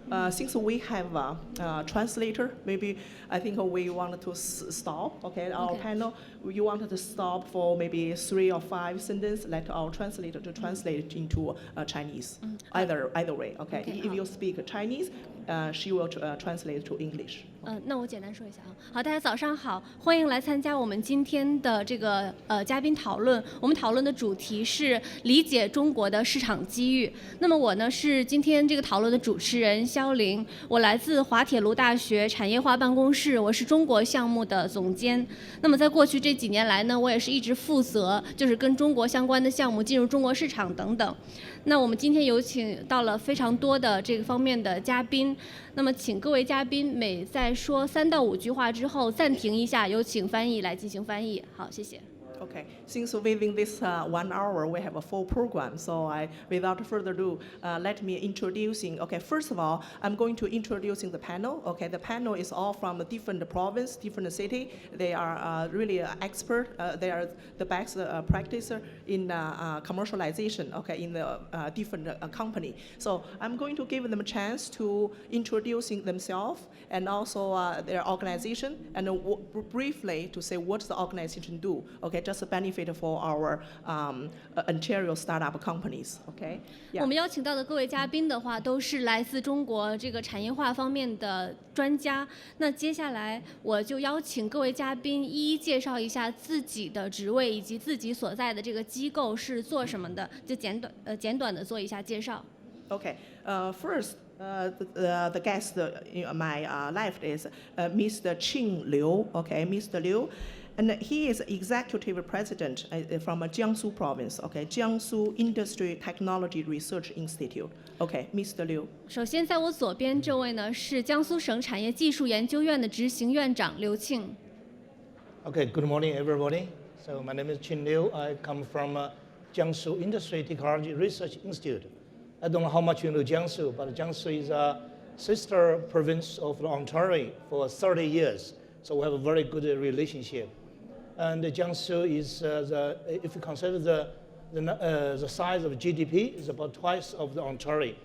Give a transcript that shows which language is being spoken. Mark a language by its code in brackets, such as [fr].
[en] Since we have a translator, maybe I think we wanted to stop, okay, our panel. You wanted to stop for maybe 3 or 5 sentences, let our translator to translate into Chinese. Either way, okay. If you speak Chinese, she will translate to English. [zh] 那我简单说一下啊。好，大家早上好，欢迎来参加我们今天的这个嘉宾讨论。我们讨论的主题是理解中国的市场机遇。那么我呢是今天这个讨论的主持人肖玲，我来自滑铁卢大学产业化办公室，我是中国项目的总监。那么在过去这几年来呢，我也是一直负责就是跟中国相关的项目进入中国市场等等。那我们今天有请到了非常多的这个方面的嘉宾，那么请各位嘉宾每在说3到5句话之后暂停一下，有请翻译来进行翻译。好，谢谢。 [en] Okay, since within this 1 hour we have a full program, so without further ado, let me introducing. Okay, first of all, I'm going to introducing the panel. Okay, the panel is all from a different province, different city. They are really expert. They are the best practitioner in commercialization. Okay, in the different company. So I'm going to give them a chance to introducing themselves and also their organization and briefly to say what the organization do. Okay, just a benefit for our Ontario startup companies. Okay. [zh] 我们邀请到的各位嘉宾的话，都是来自中国这个产业化方面的专家。那接下来我就邀请各位嘉宾一一介绍一下自己的职位以及自己所在的这个机构是做什么的，就简短的做一下介绍。 [en] Okay. First. The guest in my left is Mr. Qing Liu. Okay, Mr. Liu, and he is executive president from Jiangsu province. Okay, Jiangsu Industry Technology Research Institute. Okay, Mr. Liu. [zh] 首先，在我左边这位呢是江苏省产业技术研究院的执行院长刘庆。 [en] Okay, good morning, everybody. So my name is Qing Liu. I come from Jiangsu Industry Technology Research Institute. I don't know how much you know Jiangsu, but Jiangsu is a sister province of Ontario for 30 years. So we have a very good relationship. And Jiangsu is, if you consider the size of GDP, is about twice of the Ontario.